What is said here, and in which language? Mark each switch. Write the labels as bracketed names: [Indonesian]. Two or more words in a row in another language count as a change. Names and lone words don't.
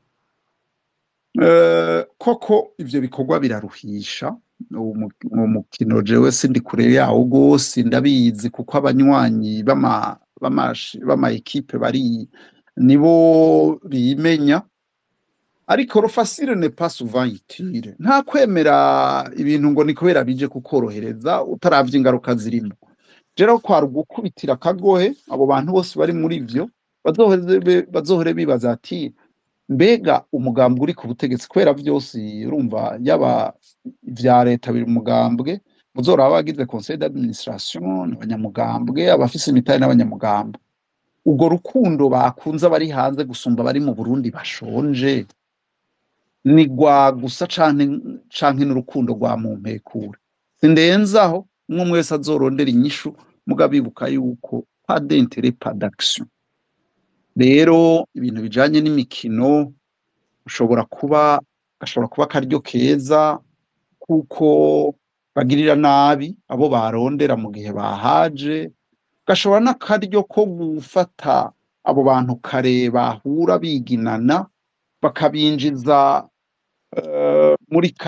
[Rundi] Koko ivyo bikorwa biraruhisha. Uwo mukino jewe sindi kure yawo gose, ndabizi kuko abanywanyi bama ekipe bari nibo bimenya, ariko [French] le facile n'est pas souvent utile. [Rundi] Nta kwemera ibintu ngo ni kubera bije kukorohereza utaravye ingaruka zirimo. Rero kwari ugukubitira akagohe abo bantu bose bari muri ivyo, bazohore bibaza ati mbega umugambwe uri ku butegetsi, kubera vyose urumva yaba vya leta biri umugambwe, muzoraba abagize [French] conseil d'administration [Rundi] abanyamugambwe, abafise imitari n'abanyamugambwe. Ubwo rukundo bakunze abari hanze gusumba bari mu Burundi bashonje ni gwa gusa canke n'urukundo rwa mumpekure. Sindenzaho umwe wese azorondera inyishu, mugabibuka yuko [French] pas d'intérêt pas d'action. [Rundi] Rero ibintu bijanye n'imikino gashobora kuba akaryo keza kuko bagirira nabi abo barondera mu gihe bahaje, gashobora n'akaryo ko gufata abo bantu kare bahura biginana bakabinjiza muri